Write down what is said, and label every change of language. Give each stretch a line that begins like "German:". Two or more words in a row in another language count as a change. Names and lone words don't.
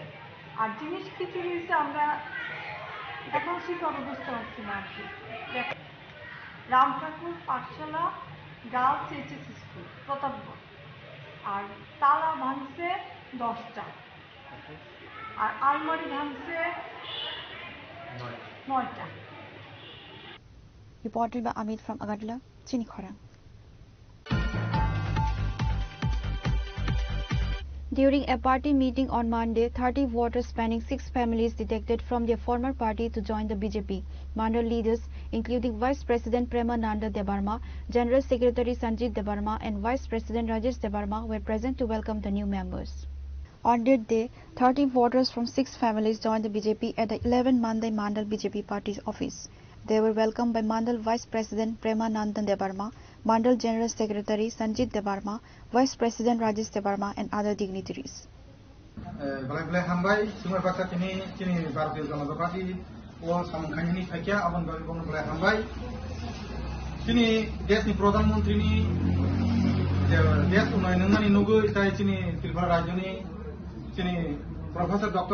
Bangla: আর জিনিস কি চুরি হয়েছে আমরা এখন ঠিকভাবে বুঝতে পারছি না আর কি। রাম ঠাকুর পাঠশালা গার্লস এইচএস স্কুল প্রতাপগড়, আর তালা ভাঙছে 10টা, আর আলমারি ভাঙছে 9টা।
English: Reported by Amit from Agadla, Chinikhora. During a party meeting on Monday, 30 voters spanning 6 families defected from their former party to join the BJP. Mandal leaders, including Vice President Premananda Debarma, General Secretary Sanjit Debarma, and Vice President Rajesh Debarma, were present to welcome the new members. On that day, 30 voters from 6 families joined the BJP at the 11 Mandai Mandal BJP party's office. They were welcomed by Mandal Vice President Premananda Debarma, Mandal General Secretary Sanjit Debarma, Vice President Rajesh Debarma, and other dignitaries.
Kok Borok: Balai hambai sungai baksa kini Bharatiya Janata Party o samkhani thakia abon balai hambai kini desni pradhan mantri ni des unayanani nugui tai kini Tripura rajyani kini Professor Dr.